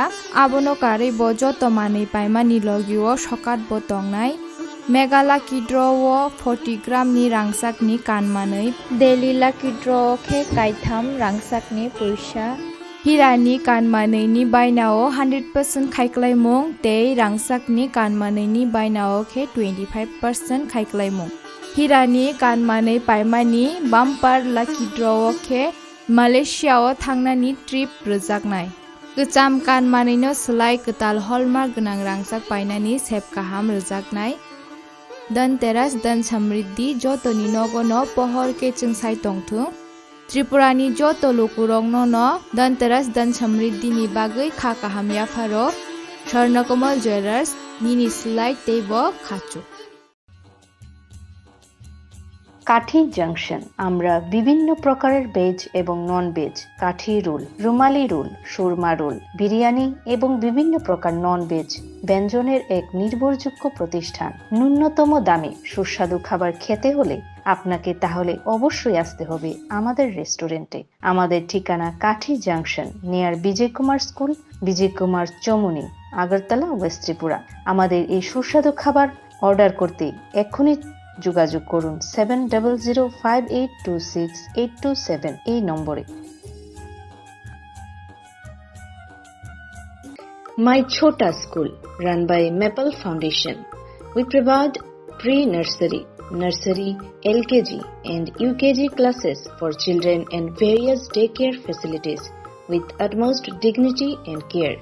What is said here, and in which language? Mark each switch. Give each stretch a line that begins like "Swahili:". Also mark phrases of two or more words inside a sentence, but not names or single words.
Kok Borok: abono kare bo joto manei paimani logiwo sokat bo tongnai
English: Mega Lucky Draw
Kok Borok: 40 gram ni rangsak ni kanmanei
English: Daily Lucky Draw
Kok Borok: khe kaitham rangsak ni puisa Hirani kanmanei bainao 100% khaikalaimung tei rangsakni kanmanei bainao khe 25% khaikalaimung Hirani kanmanei paimani
English: bumper lucky draw
Kok Borok: khe Malaysia o thangnani trip rwjaknai Gcham kanmanei no slai ktal hallmark gnang rangsak painani sep kaham rwjaknai Dhanteras Dan Samriddhi jotoni nogono pohor ke chungsai tongthung Tripurani joto lokurong no Dhanteras Dan Samriddhi ni bagui kha kaham yafaro Swrangchati Jewelers nini slide teibo khachu
Bangla: কাঠি জাংশন আমরা বিভিন্ন প্রকারের ভেজ এবং নন ভেজ কাঠি রোল, রুমালি রোল, সুরমা রোল, বিরিয়ানি এবং বিভিন্ন প্রকার নন ভেজ ব্যঞ্জনের এক নির্ভরযোগ্য প্রতিষ্ঠান। ন্যূনতম দামে সুস্বাদু খাবার খেতে হলে আপনাকে তাহলে অবশ্যই আসতে হবে আমাদের রেস্টুরেন্টে। আমাদের ঠিকানা কাঠি জাংশন নিয়ার বিজয় কুমার স্কুল, বিজয় কুমার চমুনি, আগরতলা, ওয়েস্ট ত্রিপুরা। আমাদের এই সুস্বাদু খাবার অর্ডার করতে এক্ষুনি যোগাযোগ করুন 7005826827 এই নম্বরে।
English: My Chota School, run by Maple Foundation. We provide pre-nursery, nursery, LKG and UKG classes for children and various daycare facilities with utmost dignity and care.